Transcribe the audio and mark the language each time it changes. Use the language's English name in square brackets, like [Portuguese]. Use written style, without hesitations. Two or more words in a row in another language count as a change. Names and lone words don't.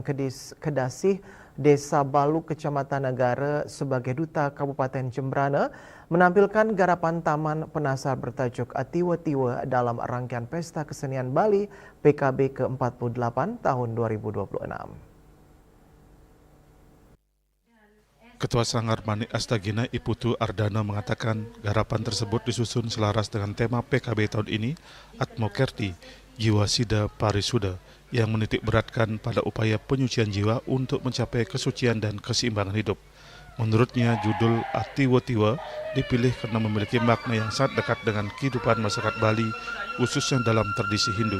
[Indonesian] Kedasih Desa Balu Kecamatan Negara sebagai Duta Kabupaten Jembrana menampilkan garapan Taman Penasar bertajuk Atiwa-Tiwa dalam rangkaian Pesta Kesenian Bali PKB ke-48 tahun 2026. Ketua Sanggar Manik Astagina Iputu Ardana mengatakan garapan tersebut disusun selaras dengan tema PKB tahun ini, Atmokerti, Jiwa Sida Parisuda, yang menitik beratkan pada upaya penyucian jiwa untuk mencapai kesucian dan keseimbangan hidup. Menurutnya, judul Atiwa-Tiwa dipilih karena memiliki makna yang sangat dekat dengan kehidupan masyarakat Bali, khususnya dalam tradisi Hindu.